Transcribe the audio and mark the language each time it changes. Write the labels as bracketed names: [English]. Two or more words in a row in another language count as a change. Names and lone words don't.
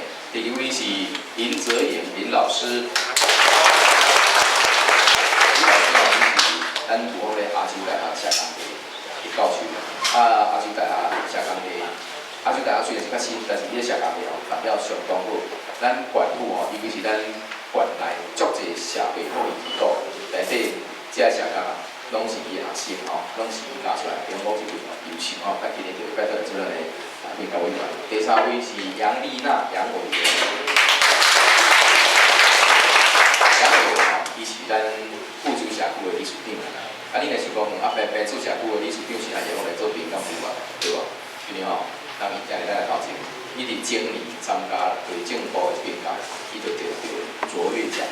[Min Nan Chinese] 第二位是林哲言林老师，林老师是咱土方的亚洲大学社工系的教授，亚洲大学社工系，亚洲大学虽然是较新，但是伊个社工系吼，达了相当好。咱管府吼，尤其是咱管内足侪社会福利机构内底。这社工啊，拢是伊学生吼，拢是伊教出来，并无是为优秀吼。咱今日就会拜托做咱的评价委员。第三位是杨丽娜杨委员，杨委员吼，伊是咱富足社区的理事长。啊，你若想讲，白做社区的理事长是安怎来做评鉴委员，对无？因为吼，人伊今日咱来头前，伊伫今年参加内政部的评价，伊就得到卓越奖。